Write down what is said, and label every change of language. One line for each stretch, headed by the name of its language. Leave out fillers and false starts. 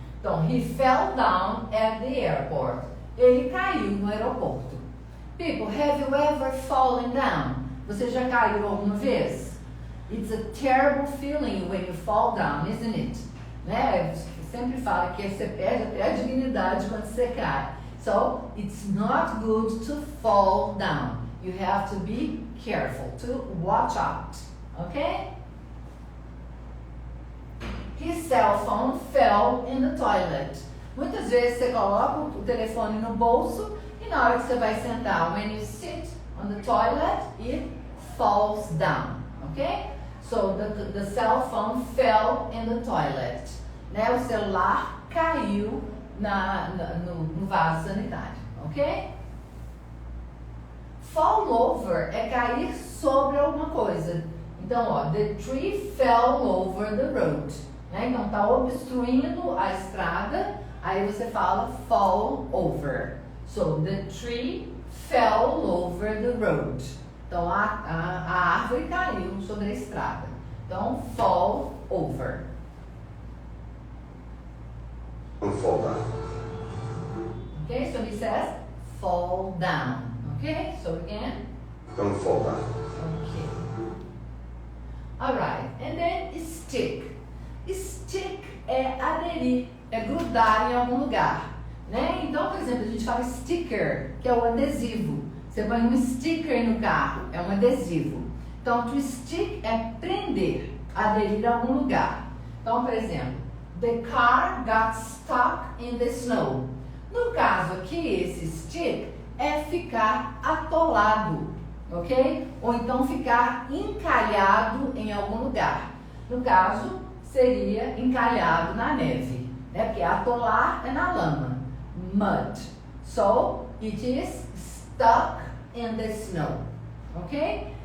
English: Então, he fell down at the airport.
Portuguese: Ele caiu no aeroporto.
English: People, have you ever fallen down?
Portuguese: Você já caiu alguma vez?
English: It's a terrible feeling when you fall down, isn't it?
Portuguese: Né? Eu sempre falo que você perde até a dignidade quando você cai.
English: So, it's not good to fall down. You have to be careful, to watch out. Okay? His cell phone fell in the toilet.
Portuguese: Muitas vezes você coloca o telefone no bolso e na hora que você vai sentar,
English: when you sit on the toilet, it falls down. Okay? So the cell phone fell in the toilet.
Portuguese: Né? O celular caiu no vaso sanitário. Ok? Fall over é cair sobre alguma coisa. Então, ó,
English: the tree fell over the road.
Portuguese: Né? Então, tá obstruindo a estrada, aí você fala fall over.
English: So, the tree fell over the road.
Portuguese: Então, a árvore caiu sobre a estrada. Então, fall over.
English: Don't fall down. Okay, so he says fall down. Okay, so again. Don't fall down. Okay. Alright, and then stick.
Portuguese: Stick é aderir, é grudar em algum lugar, né? Então, por exemplo, a gente fala sticker, que é o adesivo. Você põe um sticker no carro, é um adesivo. Então, to stick é prender, aderir a algum lugar. Então, por exemplo,
English: the car got stuck in the snow.
Portuguese: No caso aqui, esse stick é ficar atolado, ok? Ou então ficar encalhado em algum lugar. No caso, seria encalhado na neve, né? Porque atolar é na lama, mud.
English: So, it is stuck in the snow, ok?